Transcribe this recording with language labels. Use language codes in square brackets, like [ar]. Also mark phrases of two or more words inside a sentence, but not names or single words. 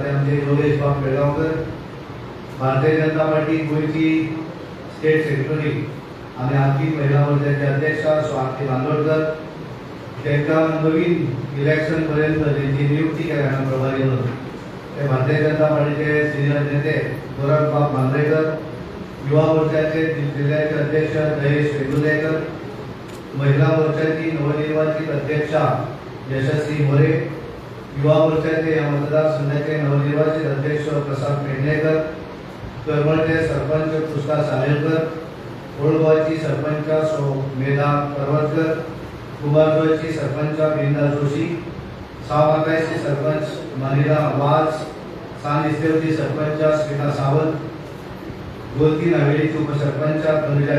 [mr] ते आमचे योगेश बाब बेळगावकर, भारतीय जनता पार्टी गोयची [en] state secretary [mr] आणि आर्थिक महिला मोर्चाचे अध्यक्षा स्वाती बांदोडकर, त्यांच्या नवीन इलेक्शन पर्यंत त्यांची नियुक्ती केल्यानं प्रभारी होते ते भारतीय जनता पार्टीचे सिनियर नेते गोरखबाब मांजरेकर, युवा मोर्चाचे जिल्ह्याचे अध्यक्ष जयेश वेंगुर्लेकर, महिला मोर्चाची नवनिर्वाचित अध्यक्षा यशस्वी मोरे, युवा मोर्चाचे या मतदारसंघाचे नवनिर्वाचित अध्यक्ष प्रसाद पेडणेकर, करमळचे सरपंच कृष्णा सालेलकर, ओळगावची सरपंच मेधा परवतकर, कुमारगडची सरपंच बिंदा जोशी, सावकायचे सरपंच मनिला वाज, सानिस्तेवची सरपंच स्मिता सावंत, गोलती नावेलीची उपसरपंच तनुजा